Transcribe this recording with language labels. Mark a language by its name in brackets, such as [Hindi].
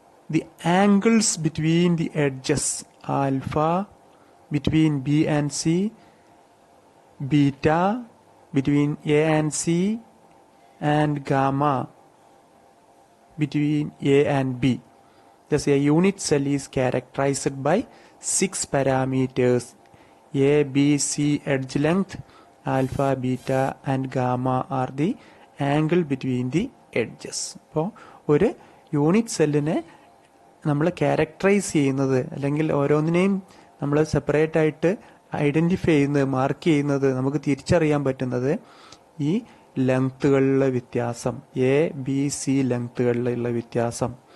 [English] The angles between the edges alpha between B and C, beta between A and C, and gamma between A and B. Thus a unit cell is characterized by 6 parameters: A, B, C edge length, alpha, beta and gamma are the angle between the edges. [Malayalam] അപ്പോൾ ഒരു unit സെല്ലിനെ നമ്മൾ characterise ചെയ്യുന്നത്, അല്ലെങ്കിൽ ഓരോന്നിനെയും നമ്മൾ separate ആയിട്ട് identify ചെയ്യുന്നത്, mark ചെയ്യുന്നത്, നമുക്ക് തിരിച്ചറിയാൻ പറ്റുന്നത് ഈ ലെങ്ത്തുകളിലെ വ്യത്യാസം, എ, ബി, സി ലെങ്ത്തുകളിലുള്ള വ്യത്യാസം.